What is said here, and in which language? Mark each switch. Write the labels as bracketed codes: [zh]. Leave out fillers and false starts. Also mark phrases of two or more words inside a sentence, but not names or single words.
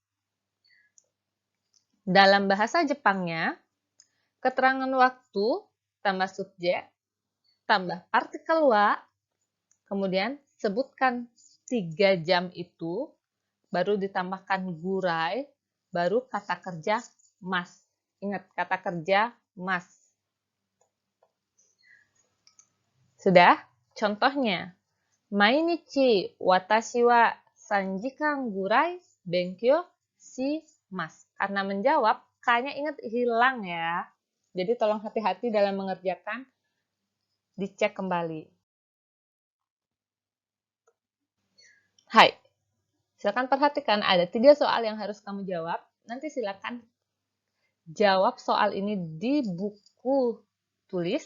[id] Dalam bahasa Jepangnya, keterangan waktu tambah subjek, tambah partikel wa, kemudian sebutkan 3 jam itu, baru ditambahkan gurai, baru kata kerja mas. Ingat, kata kerja mas. Sudah? Contohnya, [ja] 毎日私は3時間ぐらい勉強します. [id] Karena menjawab, K-nya ingat hilang ya. Jadi tolong hati-hati dalam mengerjakan, dicek kembali. Hai, silakan perhatikan ada 3 soal yang harus kamu jawab. Nanti silakan jawab soal ini di buku tulis.